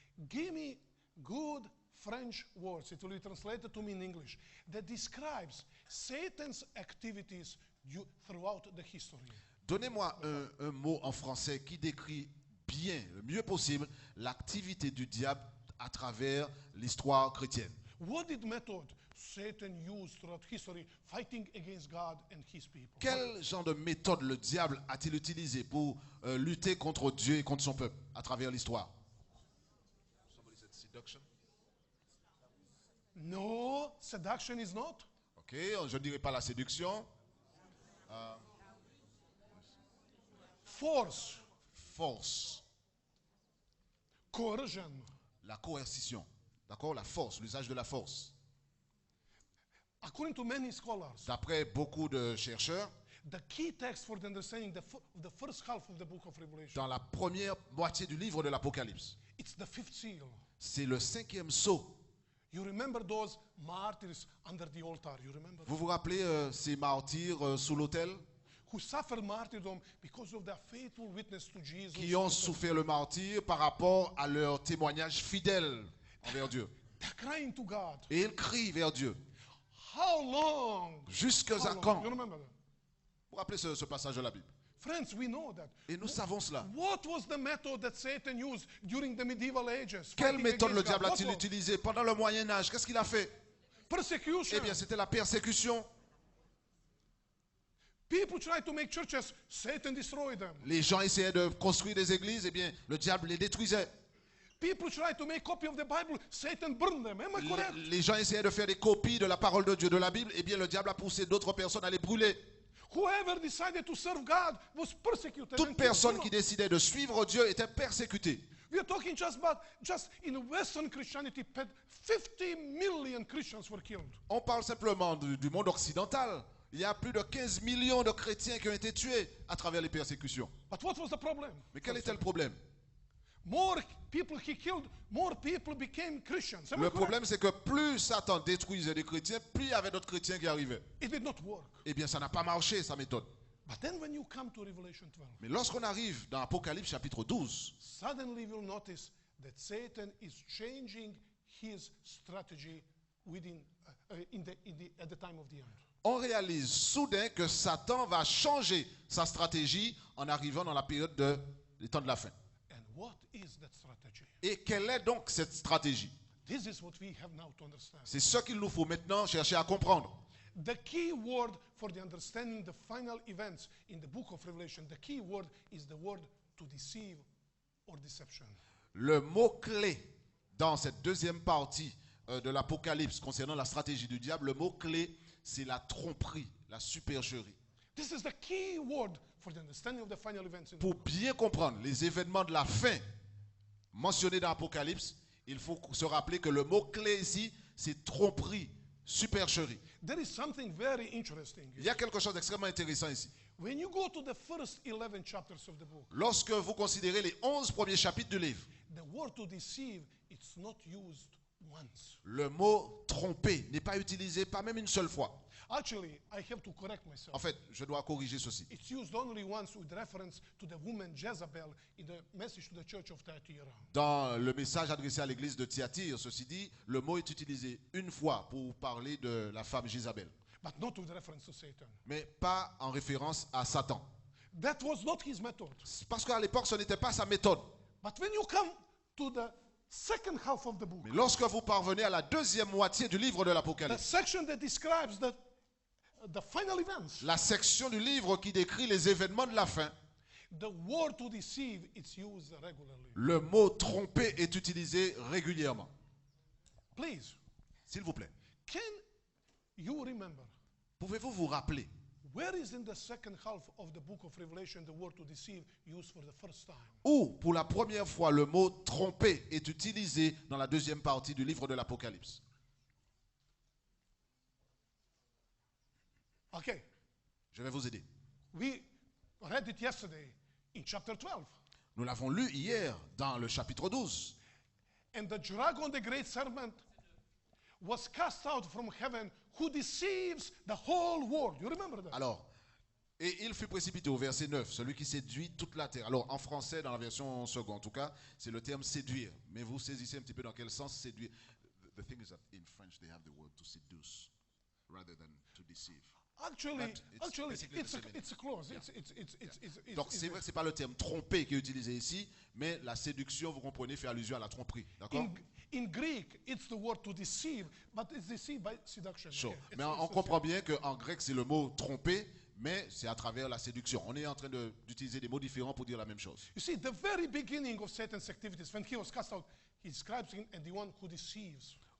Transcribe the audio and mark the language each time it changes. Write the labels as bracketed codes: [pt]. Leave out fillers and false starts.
[en] Give me good French words, it will be translated to me in English, that describes Satan's activities throughout the history. [fr] Donnez-moi un mot en français qui décrit bien, le mieux possible, l'activité du diable à travers l'histoire chrétienne. [en] What did method Satan used throughout history fighting against God and his people? [fr] Quel genre de méthode le diable a-t-il utilisé pour lutter contre Dieu et contre son peuple à travers l'histoire? [en] No, seduction is not. [fr] Ok, je ne dirais pas la séduction. [en] Force, [fr] Force, [en] coercion, [fr] la coercition, d'accord, la force, l'usage de la force. [en] according to many scholars, [fr] D'après beaucoup de chercheurs, [en] the key text for the understanding the first half of the book of Revelation, [fr] dans la première moitié du livre de l'Apocalypse, [en] it's the fifth seal. [fr] c'est le 5e sceau. [en] You remember those martyrs under the altar? You remember [fr] Vous vous rappelez ces martyrs sous l'autel [en] who suffered martyrdom because of their faithful witness to Jesus? [fr] qui ont souffert le martyre par rapport à leur témoignage fidèle envers Dieu. [en] They're crying to God. [fr] Et ils crient vers Dieu. [en] How long? [fr] Jusqu'à [en] How long? [fr] quand? [en] You remember that? [fr] Vous vous rappelez ce passage de la Bible? [en] Friends, we know that. [fr] Et nous savons cela. [en] What was the method that Satan used during the medieval ages? [fr] Quelle [en] fighting [fr] méthode le [en] against God? [fr] diable [en] What [fr] a-t-il [en] was? [fr] utilisée pendant le Moyen Âge? Qu'est-ce qu'il a fait? [en] Persecution. [fr] Eh bien, c'était la persécution. [en] People try to make churches. Satan destroyed them. [fr] Les gens essayaient de construire des églises, eh bien, le diable les détruisait. [en] People try to make copy of the Bible. Satan burned them. Am I correct? [fr] Les gens essayaient de faire des copies de la parole de Dieu, de la Bible, eh bien, le diable a poussé d'autres personnes à les brûler. [en] Whoever decided to serve God was persecuted. [fr] Toute [en] and [fr] personne [en] killed. [fr] qui décidait de suivre Dieu était persécutée. [en] We are talking just in Western Christianity, 50 million Christians were killed. [fr] On parle simplement du monde occidental. Il y a plus de 15 millions de chrétiens qui ont été tués à travers les persécutions. [en] But what was the problem? [fr] Mais quel était le problème? [en] More people he killed, more people became Christians. Am I [fr] Le [en] correct? [fr] problème, c'est que plus Satan détruisait des chrétiens, plus il y avait d'autres chrétiens qui arrivaient. [en] It did not work. [fr] Eh bien, ça n'a pas marché, sa méthode. [en] But then when you come to Revelation 12, [fr] Mais lorsqu'on arrive dans Apocalypse chapitre 12, [en] suddenly you will notice that Satan is changing his strategy at the time of the end. [fr] on réalise soudain que Satan va changer sa stratégie en arrivant dans la période des temps de la fin. [en] And what is that strategy? [fr] Et quelle est donc cette stratégie? [en] This is what we have now to understand. [fr] C'est ce qu'il nous faut maintenant chercher à comprendre. [en] The key word for the understanding the final events in the book of Revelation, the key word is the word to deceive or deception. [fr] Le mot-clé dans cette deuxième partie de l'Apocalypse concernant la stratégie du diable, le mot-clé, c'est la tromperie, la supercherie. [en] This is the key word for the understanding of the final events in the [fr] Pour [en] book. [fr] bien comprendre les événements de la fin mentionnés dans l'Apocalypse, il faut se rappeler que le mot-clé ici, c'est tromperie, supercherie. [en] There is something very interesting. [fr] Il y a quelque chose d'extrêmement intéressant ici. [en] When you go to the first 11 chapters of the book, [fr] Lorsque vous considérez les 11 premiers chapitres du livre, [en] the word to deceive, it's not used once. [fr] le mot tromper n'est pas utilisé, pas même une seule fois. [en] Actually, I have to correct myself. [fr] En fait, je dois corriger ceci. [en] It's used only once with reference to the woman Jezebel in the message to the church of Thyatira. [fr] Dans le message adressé à l'église de Thyatire, ceci dit, le mot est utilisé une fois pour parler de la femme Jézabel, [en] But not with reference to Satan. [fr] mais pas en référence à Satan. [en] That was not his method. [fr] C'est parce qu'à l'époque, ce n'était pas sa méthode. [en] But when you come to the second half of the book, [fr] Mais lorsque vous parvenez à la deuxième moitié du livre de [en] the [fr] l'Apocalypse, [en] section that describes the final events, [fr] la section du livre qui décrit les événements de la fin, [en] the word to deceive, it's used regularly. [fr] le mot tromper est utilisé régulièrement. [en] Please, [fr] S'il vous plaît, [en] can you remember [fr] pouvez-vous vous rappeler [en] where is in the second half of the book of Revelation the word to deceive used for the first time? [fr] où, pour la première fois, le mot tromper est utilisé dans la deuxième partie du livre de l'Apocalypse? [en] Okay, [fr] Je vais vous aider. [en] we read it yesterday in chapter 12. [fr] Nous l'avons lu hier dans le chapitre 12. [en] And the dragon, the great serpent, was cast out from heaven, who deceives the whole world. You remember that? [fr] Alors, et il fut précipité au verset 9, celui qui séduit toute la terre. Alors, en français, dans la version seconde, en tout cas, c'est le terme séduire. Mais vous saisissez un petit peu dans quel sens séduire. [en] The thing is that in French, they have the word to seduce rather than to deceive. Actually, But it's basically the same meaning. it's close. Yeah. It's [fr] Donc, c'est vrai que ce n'est pas le terme tromper qui est utilisé ici, mais la séduction, vous comprenez, fait allusion à la tromperie. D'accord? [en] in Greek, it's the word to deceive, but it's deceived by seduction. Sure. Okay, [fr] Mais [en] it's [fr] on [en] the [fr] comprend bien qu'en grec, c'est le mot tromper, mais c'est à travers la séduction. On est en train d'utiliser des mots différents pour dire la même chose. [en] You see, the very beginning of Satan's activities, when he was cast out, he describes him as the one who deceives.